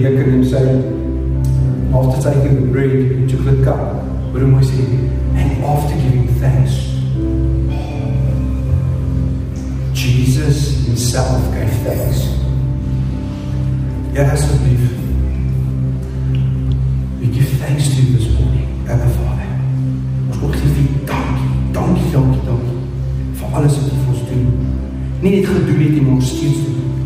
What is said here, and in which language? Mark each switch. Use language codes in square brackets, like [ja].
[en] him say, after taking the bread and took the cup, what am I saying? And after giving thanks, Jesus himself gave thanks. [af] Ja, asseblief. [en] We give thanks to you this morning, Abba Vader. [af] Ons wil gee vir dankie vir alles wat jy vir ons doen. Nie net gedoen het, maar ons steeds doen.